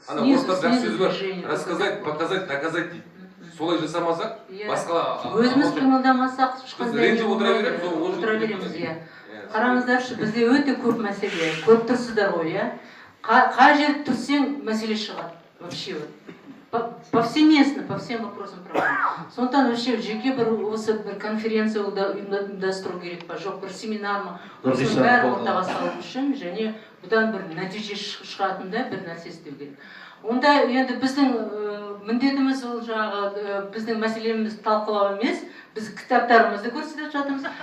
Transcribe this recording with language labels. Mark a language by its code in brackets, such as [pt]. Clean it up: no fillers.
[kk] Ана орыстар жақсы сөз бар, [ru] рассказать, показать, доказать [kk] дейді. Солай жасамасақ, басқа... Өзіміз қимылдамасақ, ешқандай отыра береміз. Қараңыздаршы, бізде өте көп мәселе, көп тұрсыздар ғой, қай жерде тұрсаң мәселе шығады. [ru] Вообще повсеместно, по всем вопросам проблем. [kk] Сондықтан вообще жеке бір осы бір конференция ұйымдастыру керек па, жоқ бір семинар ма, осының бәрі ортаға салу үшін және бұдан бір нәтиже шығатындай бір нәрсе істеу керек. Онда енді біздің міндетіміз ол жаңағы біздің мәселеміз талқылау емес, біз кітаптарымызды көрсетіп жатырмыз.